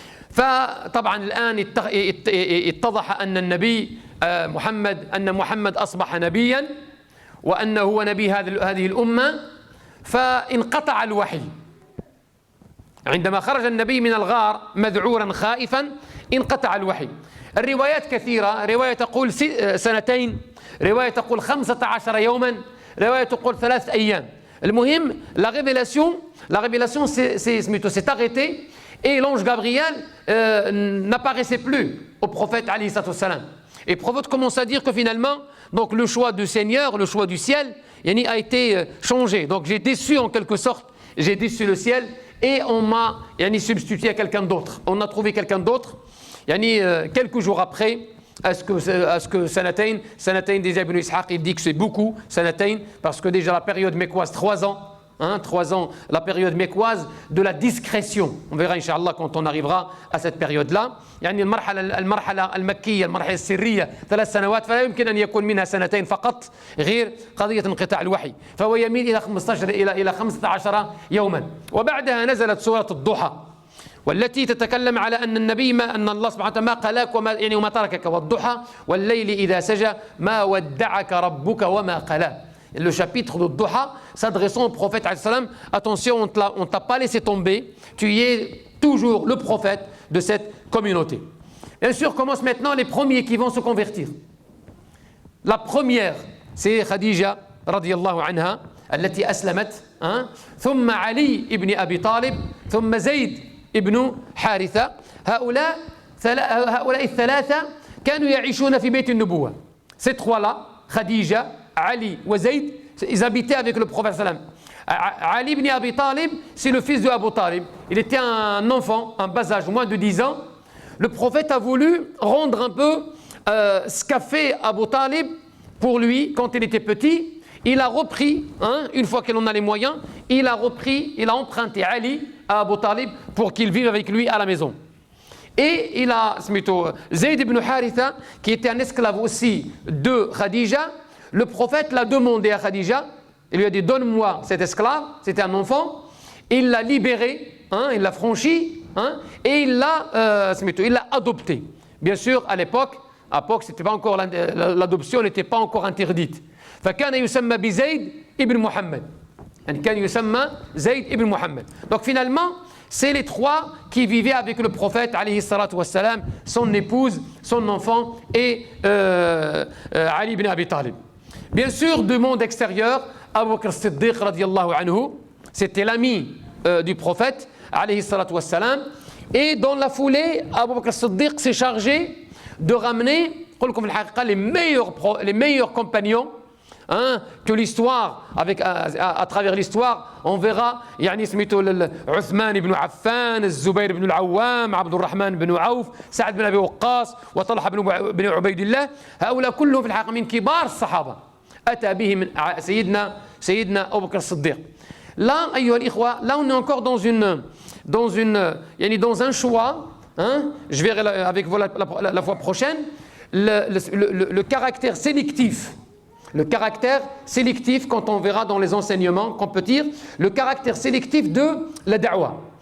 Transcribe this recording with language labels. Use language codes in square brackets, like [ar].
[ar] فطبعا الآن اتضح أن النبي محمد أصبح نبيا وأنه هو نبي هذه الأمة, فانقطع الوحي. عندما خرج النبي من الغار مذعورا خائفا انقطع الوحي. الروايات كثيرة, رواية تقول 2 رواية تقول 15 يوما, رواية تقول 3 أيام. [fr] المهم la révélation s'est arrêtée et l'ange Gabriel n'apparaissait plus au prophète alayhi salatu wassalam. Et le prophète commence à dire que finalement, donc le choix du Seigneur, le choix du ciel, yani, a été changé. Donc j'ai déçu en quelque sorte, j'ai déçu le ciel et on m'a substitué à quelqu'un d'autre. On a trouvé quelqu'un d'autre. Yani, quelques jours après, est-ce que Sanatayn déjà Ibn Ishaq, il dit que c'est beaucoup, Sanatayn, parce que déjà la période mécoise, 3 ans, 3 ans, la période mécoise de la discrétion. On verra Inch'Allah quand on arrivera à cette période-là. [ar] يعني المرحلة المكية المرحلة السرية 3 سنوات فلا يمكن أن يكون منها 2 فقط غير قضية انقطاع الوحي, فهو يميل إلى 15 يوما. وبعدها نزلت سورة الضحى والتي تتكلم على أن النبي أن الله سبحانه وتعالى ما قلاك وما تركك, والضحى والليل إذا سجى ما ودعك ربك وما قلى. [fr] Le chapitre de Duha s'adressant au prophète, attention, on ne t'a pas laissé tomber, tu es toujours le prophète de cette communauté. Bien sûr, commencent maintenant les premiers qui vont se convertir. La première, c'est Khadija, radiyallahu anha, [ar] التي أسلمت, ثم علي ابن أبي طالب, ثم زيد ابن حارثة. هؤلاء الثلاثة كانوا يعيشون في بيت النبوة. [fr] Ces trois-là, Khadija, Ali et Zayd, ils habitaient avec le prophète sallam. Ali ibn Abi Talib, c'est le fils de Abu Talib. Il était un enfant, un bas âge, moins de 10 ans. Le prophète a voulu rendre un peu ce qu'a fait Abu Talib pour lui quand il était petit. Il a repris, une fois qu'il en a les moyens, il a emprunté Ali à Abu Talib pour qu'il vive avec lui à la maison. Et il a, Zayd ibn Haritha, qui était un esclave aussi de Khadija. Le prophète l'a demandé à Khadija, il lui a dit donne-moi cet esclave, c'était un enfant, il l'a libéré, il l'a franchi, et il l'a adopté. Bien sûr, à l'époque, c'était pas encore l'adoption n'était pas encore interdite. [ar] فكان يسمى بزيد ابن محمد. يعني كان يسمى زيد ابن محمد. [fr] Donc finalement, c'est les trois qui vivaient avec le prophète alayhi salatu wassalam, son épouse, son enfant et Ali ibn Abi Talib. Bien sûr, du monde extérieur, Abu Bakr as-Siddiq radiyallahu anhu, c'était l'ami du prophète alayhi salatu wassalam, et dans la foulée, Abu Bakr as-Siddiq s'est chargé de ramener les meilleurs compagnons, que l'histoire, à travers l'histoire, on verra Uthman ibn Affan, Zubayr ibn al-Awwam, Abdurrahman ibn Auf, Sa'd ibn Abi Waqqas, وطلحة بن عبيد الله. [ar] هؤلاء كلهم في الحقيقة من كبار الصحابة أتى به من سيدنا أبو بكر الصديق. [fr] Là, [ar] أيها الإخوة, [fr] là on est encore dans un choix, je verrai avec vous la fois prochaine, le caractère sélectif. Le caractère sélectif, quand on verra dans les enseignements, qu'on peut dire, le caractère sélectif de la da'wa.